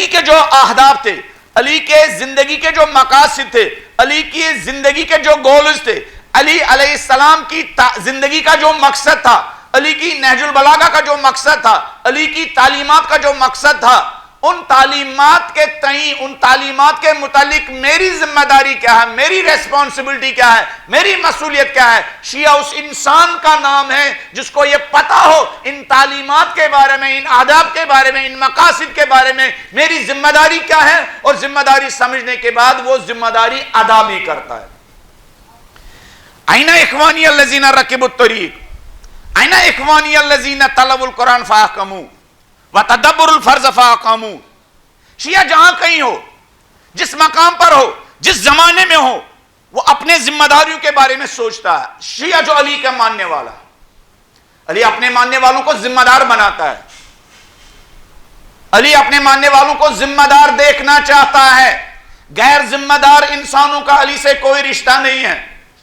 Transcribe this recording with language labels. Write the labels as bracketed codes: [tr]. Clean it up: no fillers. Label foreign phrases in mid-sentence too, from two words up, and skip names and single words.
[ur] کے جو اہداف تھے، علی کے زندگی کے جو مقاصد تھے، علی کی زندگی کے جو گولز تھے، علی [ar] علیہ السلام [ur] کی زندگی کا جو مقصد تھا، علی کی نہج البلاغہ کا جو مقصد تھا، علی کی تعلیمات کا جو مقصد تھا، ان تعلیمات کے تئیں، ان تعلیمات کے متعلق میری ذمہ داری کیا ہے، میری ریسپانسبلٹی کیا ہے، میری مسئولیت کیا ہے؟ شیعہ اس انسان کا نام ہے جس کو یہ پتا ہو ان تعلیمات کے بارے میں، ان آداب کے بارے میں، ان مقاصد کے بارے میں میری ذمہ داری کیا ہے، اور ذمہ داری سمجھنے کے بعد وہ ذمہ داری ادا بھی کرتا ہے۔ [ar] این اخوانی الذین رکبوا الطریق، این اخوانی الذین تلوا القرآن فاحکموا وتدبروا الفرض فاقاموا۔ [ur] شیعہ جہاں کہیں ہو، جس مقام پر ہو، جس زمانے میں ہو، وہ اپنے ذمہ داریوں کے بارے میں سوچتا ہے۔ شیعہ جو علی کا ماننے والا ہے، علی اپنے ماننے والوں کو ذمہ دار بناتا ہے، علی اپنے ماننے والوں کو ذمہ دار دیکھنا چاہتا ہے، غیر ذمہ دار انسانوں کا علی سے کوئی رشتہ نہیں ہے۔